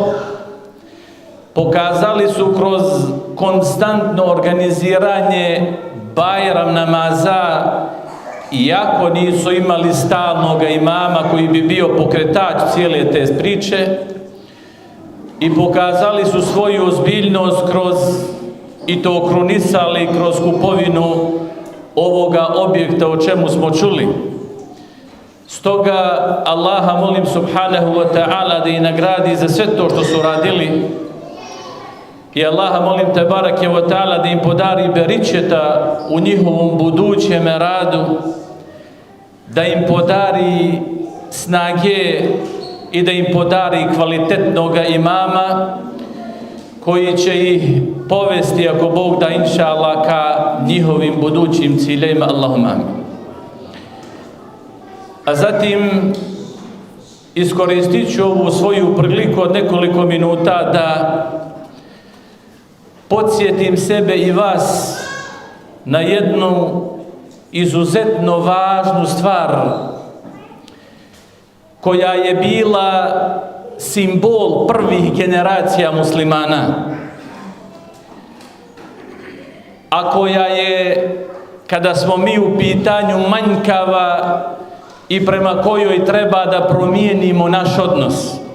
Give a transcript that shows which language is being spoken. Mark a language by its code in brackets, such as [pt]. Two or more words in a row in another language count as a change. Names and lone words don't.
[bs] Pokazali su kroz konstantno organiziranje Bajram namaza, iako nisu imali stalnog imama koji bi bio pokretač cijele te priče, i pokazali su svoju ozbiljnost kroz, i to okrunisali kroz kupovinu ovoga objekta o čemu smo čuli. Stoga Allaha molim [ar] سبحانه وتعالى [bs] da ih nagradi za sve to što su radili, i Allaha molim [ar] تبارك وتعالى [bs] da im podari beričeta u njihovom budućem radu, da im podari snage i da im podari kvalitetnog imama koji će ih povesti, ako Bog da, [ar] إن شاء الله, [bs] ka njihovim budućim ciljevima. [ar] اللهم آمين. [bs] A zatim iskoristit ću ovu svoju priliku od nekoliko minuta da podsjetim sebe i vas na jednu izuzetno važnu stvar koja je bila simbol prvih generacija muslimana, a koja je, kada smo mi u pitanju, manjkava i prema kojoj treba da promijenimo naš odnos.